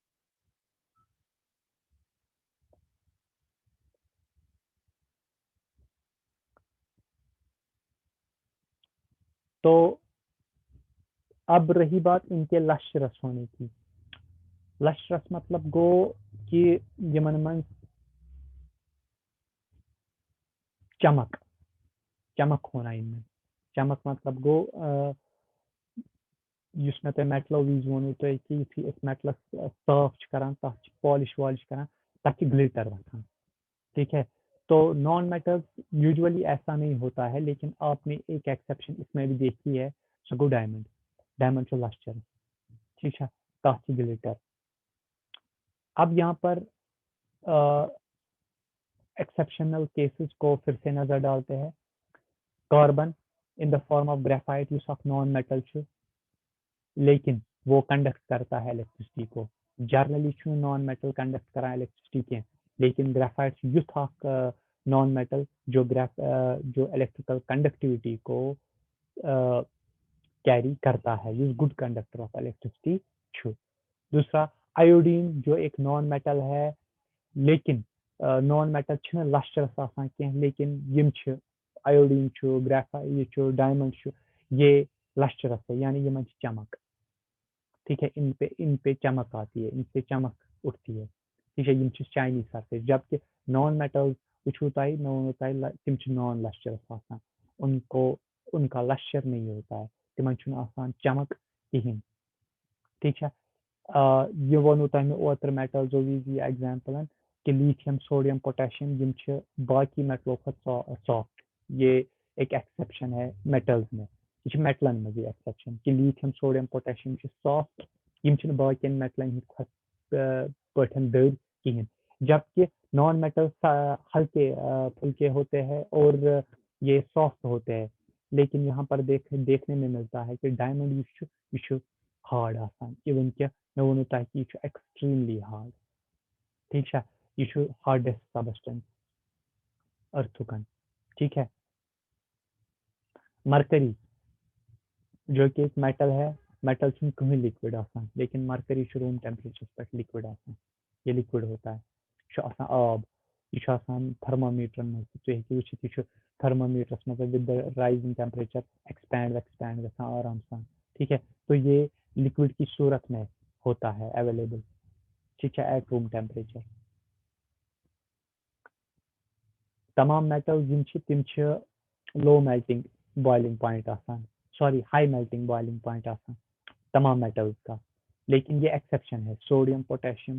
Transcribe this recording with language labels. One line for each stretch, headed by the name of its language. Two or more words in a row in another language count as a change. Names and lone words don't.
Urdu: تو اب رہی بات ان کے لشرس ہونے کی لشرس مطلب
Kashmiri: گو کہ یمن من
Urdu: چمک ہونا ان میں چمک مطلب
Kashmiri: گو یُس مےٚ تۄہہِ میٹلو وِزِ ووٚنوٕ تۄہہِ کہِ یُتھُے أسۍ میٹلَس صاف چھِ کران تَتھ چھِ پالِش والِش کران تَتھ چھِ گلٹر وۄتھان
Urdu: ٹھیک ہے تو
English: non metals usually
Urdu: ایسا نہیں ہوتا ہے لیکن آپ نے ایک ایکسیپشن اس میں بھی دیکھی ہے
Kashmiri: سو گو ڈائمنڈ چھُ لسٹر
Urdu: ٹھیک ہے
Kashmiri: تَتھ چھِ گلٹر
Urdu: اب یہاں پر
English: exceptional cases
Urdu: کو پھر سے نظر ڈالتے ہیں
English: carbon in the form of graphite
Kashmiri: یُس اکھ
English: non metal
Kashmiri: چھُ
Urdu: لیکن وہ کنڈکٹ کرتا ہے الیکٹرسٹی کو
Kashmiri: جرنلی چھُنہٕ
English: non metal
Kashmiri: کنڈکٹ کران الیکٹرسٹی کینٛہہ لیکن گریفائٹ چھُ یُتھ اکھ
English: non metal
Urdu: جو الیکٹریکل کنڈکٹیوٹی کو کیری کرتا ہے
Kashmiri: یُس
English: good conductor of electricity
Kashmiri: چھُ
Urdu: دوسرا آیوڈین جو ایک نان میٹل ہے
Kashmiri: لیکن
English: non metal
Kashmiri: چھِنہٕ لسٹرس آسان کینٛہہ لیکن یِم چھِ آیوڈین چھُ یہ چھُ ڈائمنڈ چھُ
Urdu: یہ لسٹرس ہے
Kashmiri: یعنی یمن چھِ چمک
Urdu: ٹھیک ہے ان پہ چمک آتی ہے ان سے چمک اٹھتی ہے ٹھیک ہے
Kashmiri: یم چھِ
English: shiny surface
Kashmiri: جبکہ
English: non metals
Kashmiri: وچھو تۄہہِ مےٚ ووٚنوٕ تۄہہِ تِم چھِ
English: non lustrous
Kashmiri: آسان
Urdu: ان کا لسچر نہیں ہوتا
Kashmiri: ہے تمن چھُنہٕ آسان چمک کہیٖنۍ
Urdu: ٹھیک ہے
Kashmiri: یہ ووٚنوٕ تۄہہِ مےٚ اوترٕ میٹلزو وِزِ یہ ایگزامپلن کہ لیتھیم سوڈیم پوٹیشیم یم چھِ باقی میٹلو کھۄتہٕ سافٹ
Urdu: یہ ایک ایکسیپشن ہے میٹلز میں
Kashmiri: یہ چھِ میٹلن منٛز یہ ایکسیپشن کہ لیتھیم سوڈیم پوٹیشیم چھِ سافٹ یم چھِنہٕ باقین میٹلن ہٕنٛدۍ کھۄتہٕ پٲٹھۍ دٔرۍ کہیٖنۍ
Urdu: جبکہ نان میٹل ہلکے پھلکے ہوتے ہیں اور یہ سافٹ ہوتے ہیں لیکن یہاں پر دیکھنے میں ملتا ہے کہ
Kashmiri: ڈائمنڈ یہ چھُ ہارڈ آسان ایون کہ مےٚ ووٚنوٕ تۄہہِ کہ یہ چھُ
English: extremely hard
Kashmiri: ٹھیک چھا یہ چھُ
English: hardest substance
Kashmiri: ارتھُکن
Urdu: ٹھیک ہے مرکری جو کہ ایک میٹل ہے
Kashmiri: میٹل چھُنہٕ کٕہٕنۍ لِکوِڈ آسان لیکن مرکری چھُ روٗم ٹیمپریچرس پٮ۪ٹھ لِکوِڈ آسان
Urdu: یہ لِکوِڈ ہوتا ہے
Kashmiri: یہ چھُ آسان آب یہ چھُ آسان تھرمامیٹرن منٛز تہِ تُہۍ ہیٚکِو وٕچھِتھ یہِ چھُ تھرمامیٹرس منٛز
English: with the rising temperature expand
Kashmiri: گژھان آرام سان
Urdu: ٹھیک ہے تو یہ لکوڈ کی صورت میں ہوتا ہے اویلیبل ٹھیک ہے
English: at room temperature
Kashmiri: تمام میٹل تم
English: low melting boiling point
Kashmiri: آسان سوری
English: high melting boiling point
Kashmiri: آسان
Urdu: تمام میٹلز کا لیکن یہ ایکسیپشن ہے
Kashmiri: سوڈیم پوٹیشیم